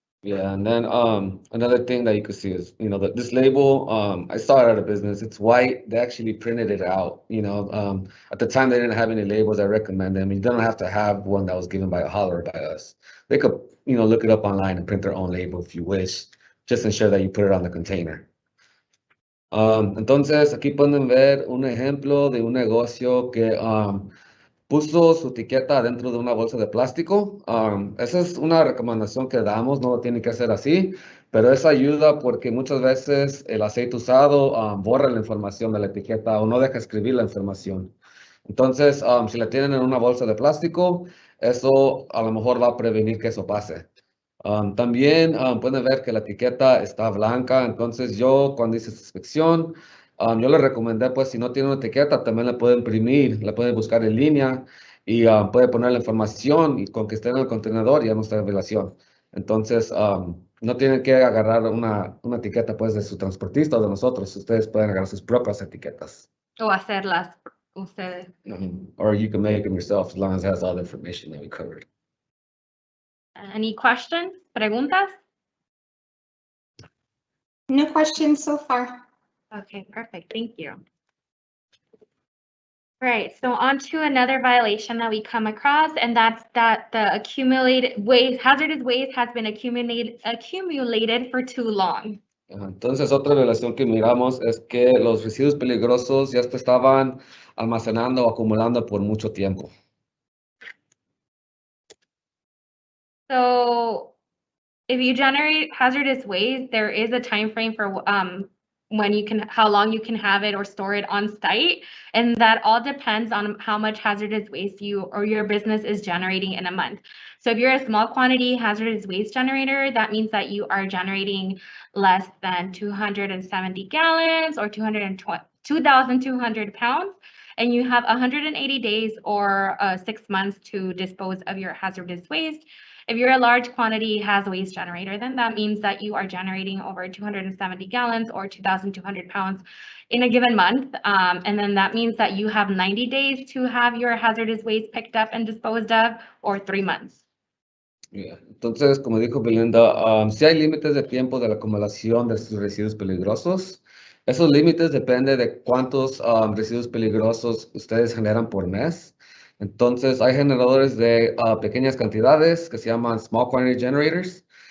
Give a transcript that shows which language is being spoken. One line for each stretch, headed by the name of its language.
English: Yeah, and then another thing that you could see is, that this label, I saw it at a business, it's white, they actually printed it out, at the time they didn't have any labels. I recommend them. You don't have to have one that was given by a hauler or by us. They could, look it up online and print their own label if you wish, just ensure that you put it on the container.
Spanish: Entonces, aquí pueden ver un ejemplo de un negocio que puso su etiqueta dentro de una bolsa de plástico. Esa es una recomendación que damos, no lo tiene que hacer así, pero eso ayuda porque muchas veces el aceite usado borra la información de la etiqueta o no deja escribir la información. Entonces, si la tienen en una bolsa de plástico, eso a lo mejor va a prevenir que eso pase. También pueden ver que la etiqueta está blanca, entonces yo cuando hice esta inspección, yo le recomendé, pues, si no tiene una etiqueta, también la puede imprimir, la puede buscar en línea y puede poner la información y con que esté en el contenedor ya no está en violación. Entonces, no tienen que agarrar una etiqueta, pues, de su transportista o de nosotros. Ustedes pueden agarrar sus propias etiquetas. O hacerlas ustedes.
English: Or you can make them yourself as long as it has all the information that we covered. Any questions?
Spanish: Preguntas?
English: No questions so far. Okay, perfect. Thank you. Right, so on to another violation that we come across, and that's that the accumulated waste, hazardous waste has been accumulated for too long.
Spanish: Entonces, otra violación que miramos es que los residuos peligrosos ya se estaban almacenando o acumulando por mucho tiempo.
English: So if you generate hazardous waste, there is a time frame for how long you can have it or store it on site, and that all depends on how much hazardous waste you or your business is generating in a month. So if you're a small quantity hazardous waste generator, that means that you are generating less than 270 gallons or 2,200 pounds, and you have 180 days or 6 months to dispose of your hazardous waste. If you're a large quantity hazardous waste generator, then that means that you are generating over 270 gallons or 2,200 pounds in a given month. And then that means that you have 90 days to have your hazardous waste picked up and disposed of, or 3 months.
Spanish: Entonces, como dijo Belinda, sí hay límites de tiempo de la acumulación de sus residuos peligrosos. Esos límites dependen de cuántos residuos peligrosos ustedes generan por mes. Entonces, hay generadores de pequeñas cantidades que se llaman Small Quantity Generators.